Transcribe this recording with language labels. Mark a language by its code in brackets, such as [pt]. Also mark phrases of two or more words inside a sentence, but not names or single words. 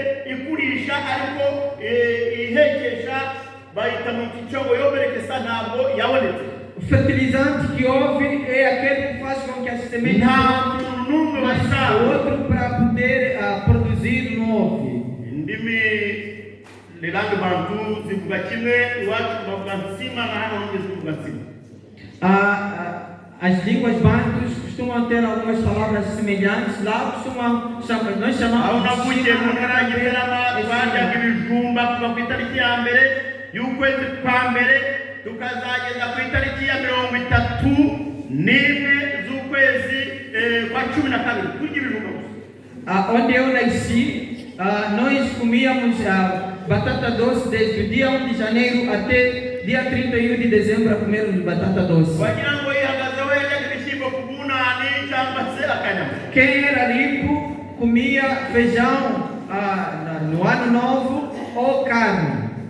[pt] O fertilizante que houve é aquele que faz com que as sementes mas o outro para poder produzir não houve. As línguas bantus costumam ter algumas palavras semelhantes. Lá costumam chamar, nós chamamos [rw] tukazageza ku itariki ya 31 z'ukwezi kwa 12 kurya ibijumba gusa. [pt] Onde eu nasci, nós comíamos batata doce desde o dia 1 de janeiro até dia 31 de dezembro a comermos batata doce. Quem era rico comia feijão no ano novo ou carne.